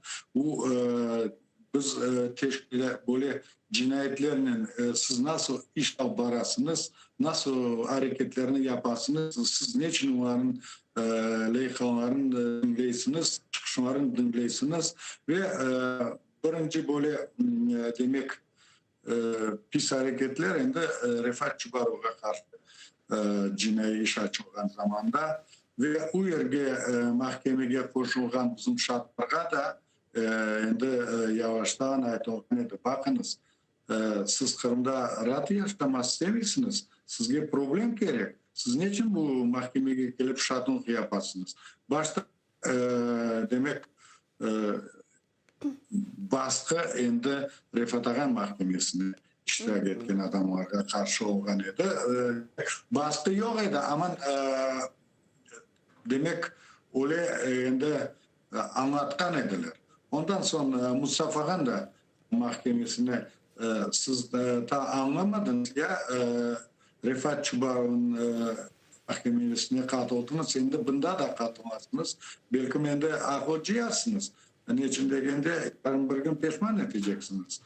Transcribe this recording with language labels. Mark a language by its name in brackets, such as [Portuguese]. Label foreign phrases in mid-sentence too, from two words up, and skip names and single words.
[Crimean Tatar] O biz teşkilat böyle cinayetlerinin siz nasıl iş yaparsınız, nasıl hareketlerini yaparsınız, siz niçin onların leykalarını dinleysiniz, çıkışlarını dinleysiniz ve birinci böyle demek pis hareketler hem de Rifat Çubarov'a karşı cinayi iş açılgan zamanda ve o yerge mahkemeye koşulgan bizim şartlarga da endi yavaştan aytılgan edi. Bakınız, siz Kırım'da rahat yaşamak istemiyorsunuz. Sizge problem gerek. Siz niçin bu mahkemeye gelip şartlık yaparsınız? Başta demek baskı endi Rifat Ağa mahkemesine iştirak etken adamlarga karşı olgan edi. Baskı yok edi ama demek öyle endi anlatkan ediler. Ondan sonra Mustafa Ağa da mahkemesine siz ta anlamadınız ya Rifat Çubarov'un mahkemesine katıldınız. Şimdi bunda da katılmazsınız. Belki mende akılcıyasınız. Niçin degende bir gün pişman edeceksiniz.